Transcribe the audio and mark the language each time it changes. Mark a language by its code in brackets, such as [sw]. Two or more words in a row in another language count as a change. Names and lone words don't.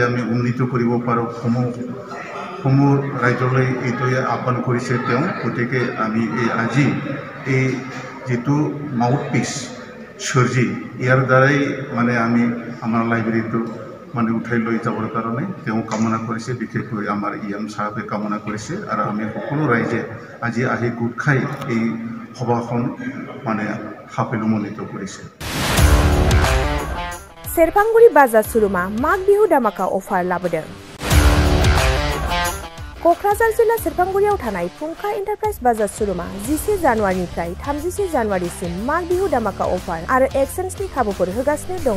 [as] আমি উন্নীত কৰিব পাৰোঁ সমূহ ৰাজ্যলৈ এইটোৱে আহ্বান কৰিছে তেওঁ গতিকে আমি আজি এই যেটো মাউথপিস সূৰ্যী ইয়াৰ দ্বাৰাই মানে আমি আমাৰ লাইব্ৰেৰীটো মানে উঠাই লৈ যাবৰ কাৰণে তেওঁ কামনা কৰিছে বিশেষকৈ আমাৰ EM সাহেবে কামনা কৰিছে আৰু আমি সকলো ৰাইজে আজি আহি গোট খাই এই সভাখন মানে সাফল্যমণ্ডিত কৰিছে। [brx] सेरफांगुरि बाजार सुरुमा माग बिहु दामाका अफार लाबोदों। क'क्राझार जिल्ला सेरफांगुरियाव थानाय फुंखा एन्टारप्राइज बाजार सुरुमा 10 जानुवारिनिफ्राय 30 जानुवारिसिम माग बिहु दामाका अफार आरो एक्सचेन्जनि खाबुफोर होगासिनो दङ।